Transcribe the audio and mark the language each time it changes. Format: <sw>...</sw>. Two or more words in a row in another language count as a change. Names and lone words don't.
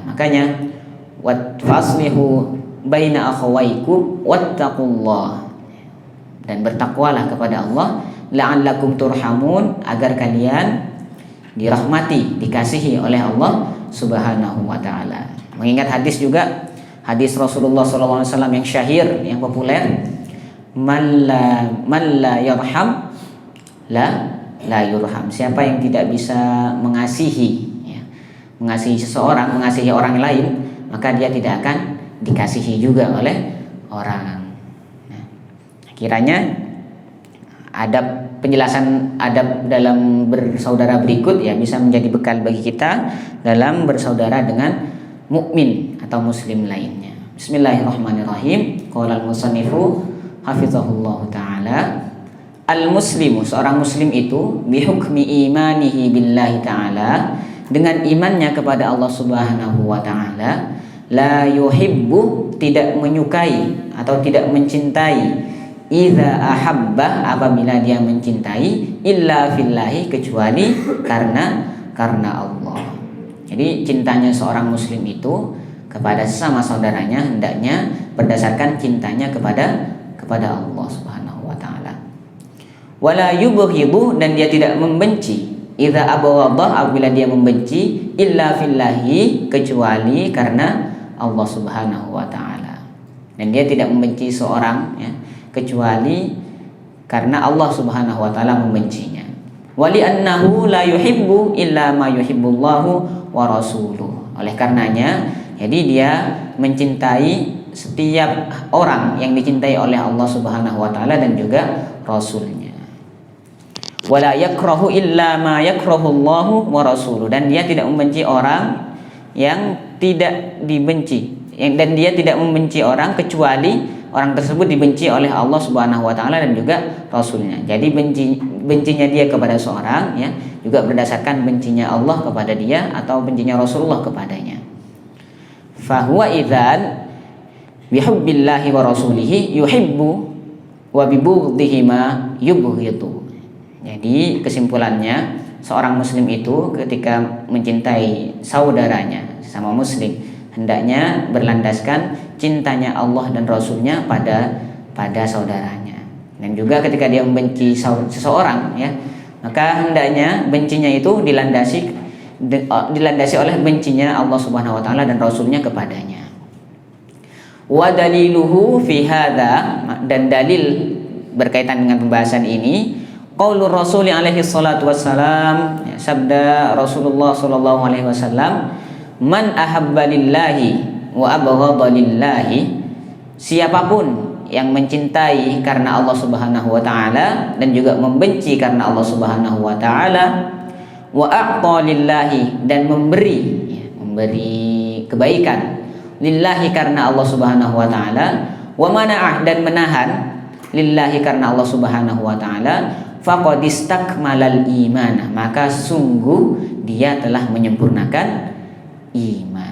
<id>Makanya</id> <ar>فأصلحوا بين أخويكم واتقوا الله,</ar> <id>dan bertakwalah kepada Allah</id> <ar>لعلكم ترحمون,</ar> <id>agar kalian dirahmati, dikasihi oleh Allah</id> <ar>سبحانه وتعالى.</ar> <id>Mengingat hadis juga, hadis Rasulullah SAW yang syahir, yang populer,</id> <ar>من لا يرحم لا يرحم.</ar> <id>Siapa yang tidak bisa mengasihi, ya, mengasihi seseorang, mengasihi orang lain, maka dia tidak akan dikasihi juga oleh orang. Nah, kiranya penjelasan adab dalam bersaudara berikut ya bisa menjadi bekal bagi kita dalam bersaudara dengan mukmin atau muslim lainnya. Bismillahirrahmanirrahim.</id> <ar>قال المصنف حفظه الله تعالى، المسلم,</ar> <id>seorang muslim itu</id> <ar>بحكم إيمانه بالله تعالى,</ar> <id>dengan imannya kepada</id> <ar>الله سبحانه وتعالى، لا يحب,</ar> <id>tidak menyukai atau tidak mencintai,</id> <ar>إذا أحب,</ar> <id>apabila dia mencintai,</id> <ar>إلا في الله,</ar> <id>kecuali karena Allah. Jadi cintanya seorang muslim itu kepada sesama saudaranya hendaknya berdasarkan cintanya kepada Allah</id> <ar>سبحانه وتعالى. ولا يبغض,</ar> <id>dan dia tidak membenci,</id> <ar>إذا أبغض,</ar> <id>apabila dia membenci,</id> <ar>إلا في الله,</ar> <id>kecuali karena Allah</id> <ar>سبحانه وتعالى.</ar> <id>Dan dia tidak membenci seorang, ya, kecuali karena Allah</id> <ar>سبحانه وتعالى</ar> <id>membencinya.</id> <ar>ولأنه لا يحب إلا ما يحبه الله ورسوله.</ar> <id>Oleh karenanya, jadi dia mencintai setiap orang yang dicintai oleh Allah</id> <ar>سبحانه وتعالى</ar> <id>dan juga rasulnya.</id> <ar>ولا يكره إلا ما يكرهه الله ورسوله,</ar> <id>dan dia tidak membenci orang yang tidak dibenci, dan dia tidak membenci orang kecuali orang tersebut dibenci oleh Allah</id> <ar>سبحانه وتعالى</ar> <id>dan juga rasulnya. Jadi bencinya dia kepada seorang, ya, juga berdasarkan bencinya Allah kepada dia atau bencinya Rasulullah kepadanya.</id> <ar>فهو إذن بحب الله ورسوله يحب وببغضه ما يبغض.</ar> <id>Jadi kesimpulannya, seorang muslim itu ketika mencintai saudaranya sesama muslim hendaknya berlandaskan cintanya Allah dan Rasulnya pada saudaranya. Dan juga ketika dia membenci seseorang, ya, maka hendaknya bencinya itu dilandasi oleh bencinya Allah</id> <ar>سبحانه وتعالى</ar> <id>dan Rasulnya kepadanya.</id> <ar>ودليله في هذا,</ar> <id>dan dalil berkaitan dengan pembahasan ini,</id> <ar>قول الرسول عليه الصلاة والسلام,</ar> <id>ya, sabda Rasulullah</id> <ar>صلى الله عليه وسلم، من أحب لله وأبغض لله,</ar> <id>siapapun yang mencintai karena Allah</id> <ar>سبحانه وتعالى</ar> <id>dan juga membenci karena Allah</id> <ar>سبحانه وتعالى, وأعطى لله,</ar> <id>dan memberi kebaikan, lillahi karena Allah</id> <ar>سبحانه وتعالى, ومنع,</ar> <id>dan menahan, lillahi karena Allah</id> <ar>سبحانه وتعالى, فقد استكمل الإيمان,</ar> <id>maka sungguh dia telah menyempurnakan iman.</id>